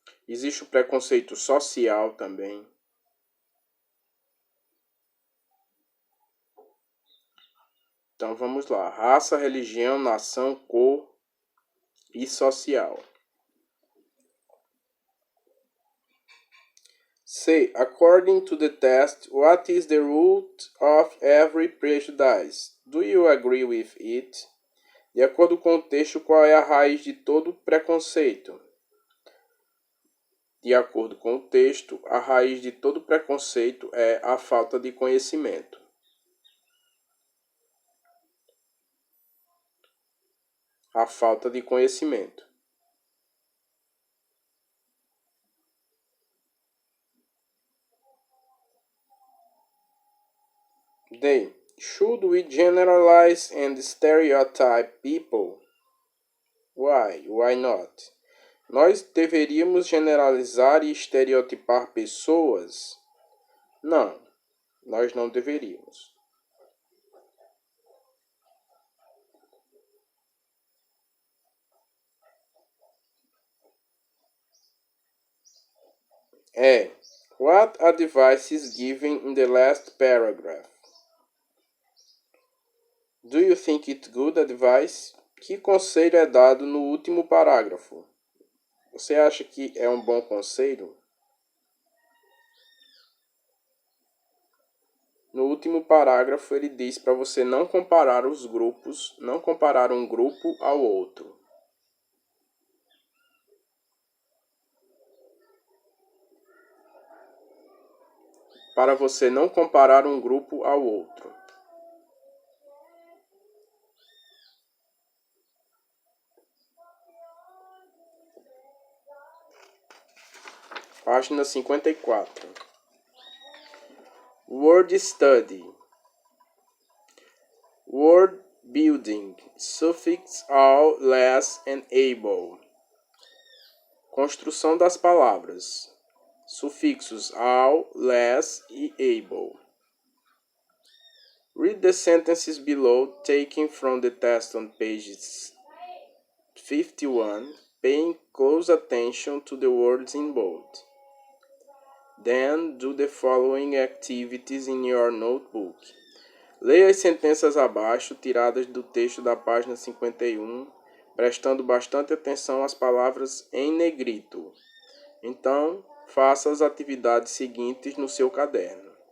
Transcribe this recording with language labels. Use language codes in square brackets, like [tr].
[pt] Existe o preconceito social também. Então vamos lá. Raça, religião, nação, cor e social. C. [en] According to the test, what is the root of every prejudice? Do you agree with it? [pt] De acordo com o texto, qual é a raiz de todo preconceito? De acordo com o texto, a raiz de todo preconceito é a falta de conhecimento. A falta de conhecimento. D. [en] Should we generalize and stereotype people? Why? Why not? [pt] Nós deveríamos generalizar e estereotipar pessoas? Não, nós não deveríamos. E. [en] What advice is given in the last paragraph? Do you think it's good advice? [pt] Que conselho é dado no último parágrafo? Você acha que é um bom conselho? No último parágrafo ele diz para você não comparar os grupos, não comparar um grupo ao outro. Para você não comparar um grupo ao outro. Página 54. [en] Word study. Word building. Suffix all, less and able. [pt] Construção das palavras. Sufixos all, less e able. [en] Read the sentences below taken from the test on pages 51, paying close attention to the words in bold. Then do the following activities in your notebook. [pt] Leia as sentenças abaixo, tiradas do texto da página 51, prestando bastante atenção às palavras em negrito. Então, faça as atividades seguintes no seu caderno.